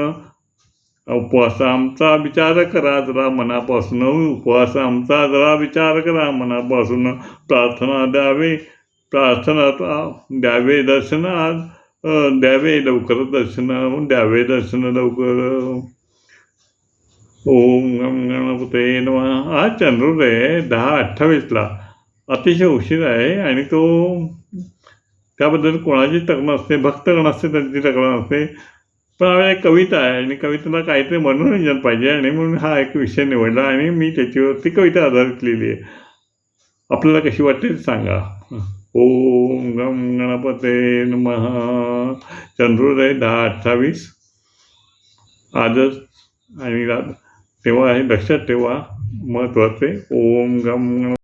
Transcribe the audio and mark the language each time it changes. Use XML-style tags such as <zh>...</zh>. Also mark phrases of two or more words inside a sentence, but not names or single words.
<mr>उपवास आमचा विचार करा जरा मनापासून. उपवास आमचा जरा विचार करा मनापासून. प्रार्थना द्यावे दर्शन आज. द्यावे लवकर दर्शन. द्यावे दर्शन लवकर.</mr> <sa>ओम गम गणपते नमः.</sa> <mr>आज चंद्रोदय 10:28 अतिशय उशीर आहे आणि तो त्याबद्दल कोणाची तक्रार नसते, भक्तगण असते त्यांची तक्रार नसते. पण एक कविता आहे आणि कवितेला काहीतरी मनोरंजन पाहिजे आणि म्हणून हा एक विषय निवडला आणि मी त्याच्यावरती कविता आधारित लिहिली आहे. आपल्याला कशी वाटते सांगा.</mr> <sa>ओम गम गणपते नमः.</sa> <mr>चंद्रोदय 10:28 आजच आणि तेव्हा हे लक्षात ठेवा, महत्त्वाचे.</mr> <sa>ओम गम</sa>